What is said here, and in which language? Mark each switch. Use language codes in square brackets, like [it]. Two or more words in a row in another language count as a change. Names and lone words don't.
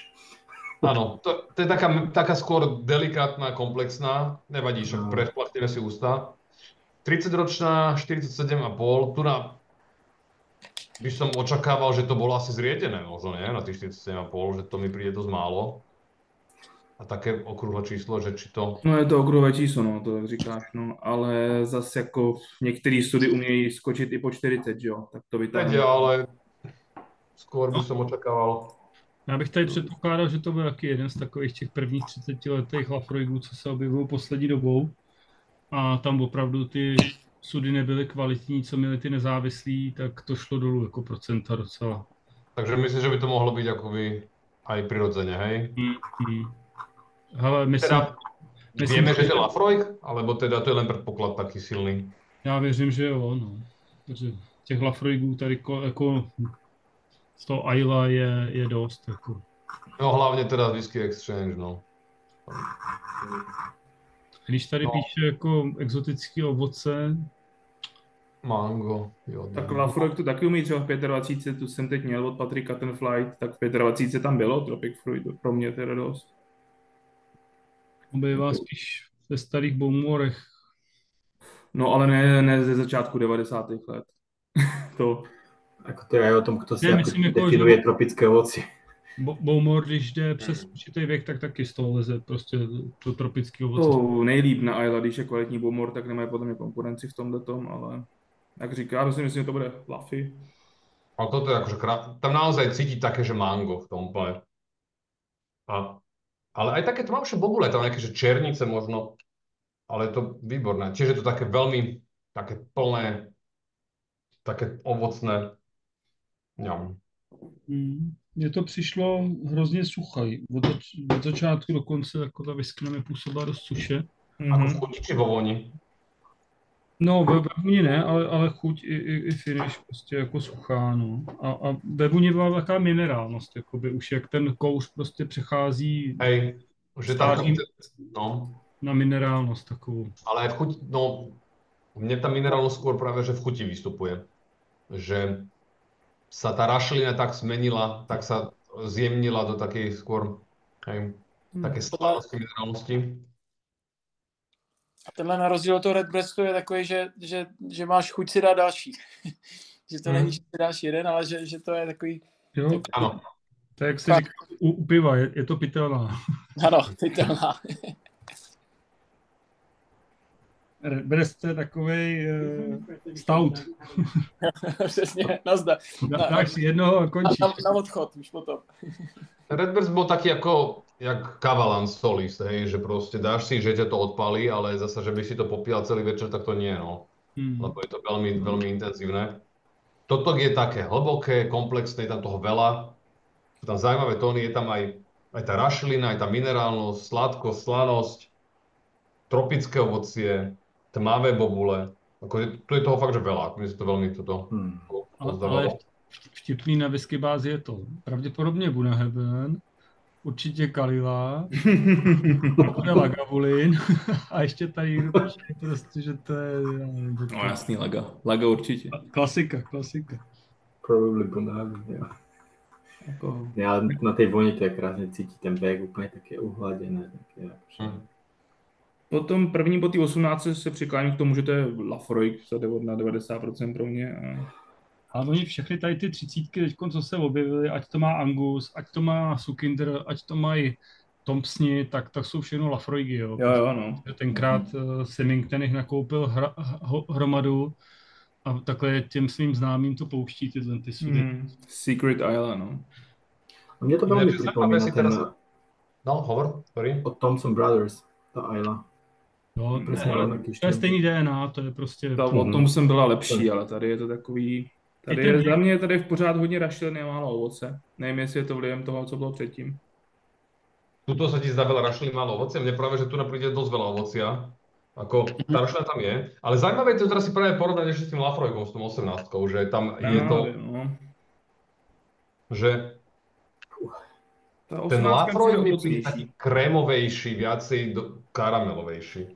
[sk] Áno, to je taká skôr delikátna, komplexná, nevadí, však prešplachtíme si ústa. 30-ročná, 47,5, tu by som očakával, že to bolo asi zriedené, možno nie, na tých 47,5, že to mi príde dosť málo. A také okrúhle číslo, že či to... No je to okrúhle číslo, [cs] no, to jak říkáš, no, ale zase jako některý study umějí skočit i po 40, jo, tak to vytáhne. [sk] Ale skôr by som očakával... [cs] Já bych tady předpokládal, že to byl taky jeden z takových těch prvních 30letých Lafroigů, co se objevují poslední dobou. A tam opravdu ty sudy nebyly kvalitní, co měly ty nezávislí, tak to šlo dolů jako procenta docela. [sk] Takže myslím, že by to mohlo byť akoby aj prirodzene, hej? [cs] Hele, myslím, [sk] Vieme, že to je Laphroaig, alebo teda to je len predpoklad taký silný? [cs] Já věřím, že jo, no. Protože těch Laphroaigů tady jako z toho Ayla je dost. Jako. No hlavne teda Whisky Exchange, no. Když tady píše jako exotické ovoce, Mango, jo. Tak Laphroaig to taky umí třeba v 25, tu jsem teď měl od Patrika ten flight, tak v 25 tam bylo Tropic Fruit, pro mě teda dost. Obývá spíš ve starých Bowmorech. No ale ne ze začátku 90. let. To. [sk] Ako to je aj o tom, kto si [cs] Ne, [sk] ako [cs] myslím, jako, [sk] definuje že- tropické ovocie. [cs] Bowmore, když jde přes určitý věk, tak taky z toho leze prostě to tropické ovoce. To nejlíp na Isla, když je kvalitní Bowmore, tak nemají podle mě konkurenci v tomhle tom, ale jak říká, já si myslím, že to bude Laffy. [sk] Ale toto je akože tam naozaj cítiť také, že mango v tom úplne. Ale aj také tmavšie bobule, tam nejaké, že černice možno, ale je to výborné. Tiež je to také veľmi, také plné, také ovocné. Ňam. [cs] Mně to přišlo hrozně suchý. Od začátku do konce jako ta whisky na mě působila dost suše. [sk] Ako v chuti či vo voni? [cs] No, ve vůni ne, ale chuť i finish prostě jako suchá, no. A ve vůni byla taková minerálnost, jakoby už jak ten kouř prostě přechází [sk] Hej, že tam, [cs] Stážím. no, na minerálnost takovou. [sk] ale aj v chuti, no, mne tá minerálnosť skôr práve, že v chuti vystupuje. Že sa tá rašelina tak zmenila, tak sa zjemnila do takej skôr, hej, také slanosti, minerálnosti. [cs] A tenhle na rozdíl od toho Redbreastu je takový, že máš chuť si dát další. Že to není, že si dáš jeden, ale že to je takový... Jo, [sk] Áno. [cs] to jak se říká u piva, je to pitelná. Ano, pitelná. Redbreast je takovej stout. Přesně, nazdar. Dáš si jednoho a končíš. Na odchod už potom. [sk] Redbreast bol taký ako, jak Kavalan Solis, hej, že proste dáš si, že ťa to odpálí, ale zasa, že by si to popíjal celý večer, tak to nie, no. Lebo je to veľmi, veľmi intenzívne. Toto je také hlboké, komplexné, je tam toho veľa. Sú tam zaujímavé tóny, je tam aj tá rašelina, aj tá minerálnosť, sladkosť, slanosť, tropické ovocie, tmavé bobule. Tu je toho fakt, že veľa. Mne sa to veľmi toto [cs] Ale vtipný na whisky bázi je to. Pravděpodobně Bunnahabhain, určitě Kalila, bude Lagavulin a ještě tady prostě, že to je... No jasný, Laga určitě. Klasika. Probably Bunnahabhain, jo. Jako... [sk] Ja, ale na tej voni to je krásne cítiť, ten beh úplne také uhladené. Také, [cs] Potom první po té 18 se přikláním k tomu, že to je Laphroaig na 90% pro mě. Ale oni všechny tady ty 30, teďko, co se objevily, ať to má Angus, ať to má Sukinder, ať to mají Thompsoni, tak jsou všechno Laphroaigy, jo. Jo, no. Tenkrát Symington jich nakoupil hromadu a takhle těm svým známým to pouští tyhle ty sudy. Secret Island, no. [sk] A mne to veľmi pripomína ten... No, hovor, sorry. Od Thompson Brothers, tá Isla. [cs] No, to je stejný DNA, to je prostě... O tom jsem byla lepší, ale tady je to takový... Tady je za mě tady v pořád hodně rašeliny a málo ovoce. Nevím, jestli je to vlivem toho, co bylo předtím. [sk] Tuto sa ti zdá veľa rašelín, málo ovocia. Mne práve, že tu napríklad dosť veľa ovocia. Ako, tá rašelina tam je. Ale zaujímavé je to teraz si práve porovnať ešte s tým Laphroaigom, s tom 18-kou, že tam je to... No. Že ten Laphroaig mi príde taký krémovejší, viacej karamelovejší.